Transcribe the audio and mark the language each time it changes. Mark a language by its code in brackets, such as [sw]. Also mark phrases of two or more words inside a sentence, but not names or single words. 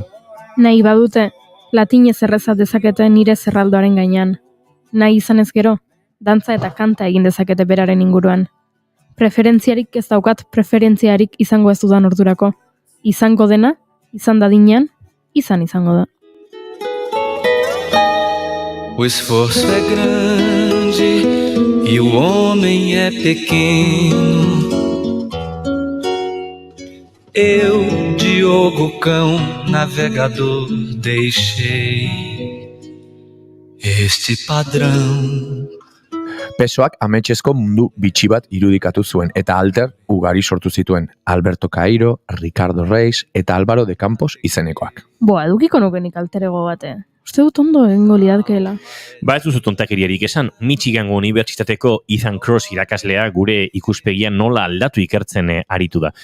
[eu] Nahi badute, latinez errezat dezakete nire zerraldoaren gainean. Nahi izan ez gero, dantza eta kanta egin dezakete beraren inguruan. Preferentziarik ez daukat preferentziarik izango ez dudan ordurako. Izango dena, izan dadinean, izango da. [pt] O esforço é grande e o homem é pequeno. Eu, Diogo Cão, navegador, deixei este padrão. [eu] Pessoak ametxezko mundu bitxi bat irudikatu zuen eta alter ugari sortu zituen. Alberto Cairo, Ricardo Reis eta Álvaro de Campos izenekoak. Boa, edukiko nukenik alterego bate. Uste dut ondo egingo lidatkeela. Ba ez duzu tontakeriarik esan, Michigango Unibertsitateko Ethan Cross irakaslea gure ikuspegia nola aldatu ikertzen aritu da.